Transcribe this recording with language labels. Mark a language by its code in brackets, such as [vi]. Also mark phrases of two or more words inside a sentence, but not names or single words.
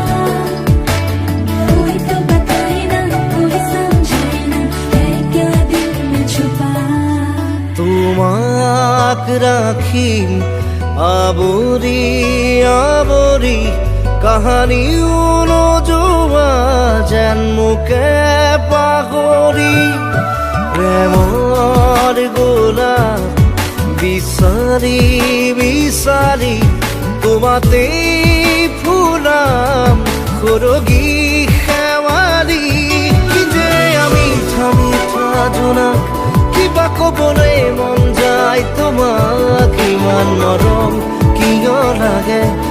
[hi] कोई तो बताए ना कोई समझाए ना है क्या दिल में छुपा [as] তোমাক ৰাখিম আৱৰি কাহানিও নোযোৱা যেন মোকে পাহৰি প্ৰেমৰ গোলাপ বিচাৰি তোমাতেই ফুলাম সৰগী শেৱালি কি যে আমি থামি জোনাক কিবা ক'বলৈ মন যায় তোমাক ইমান নৰম কিয় লাগে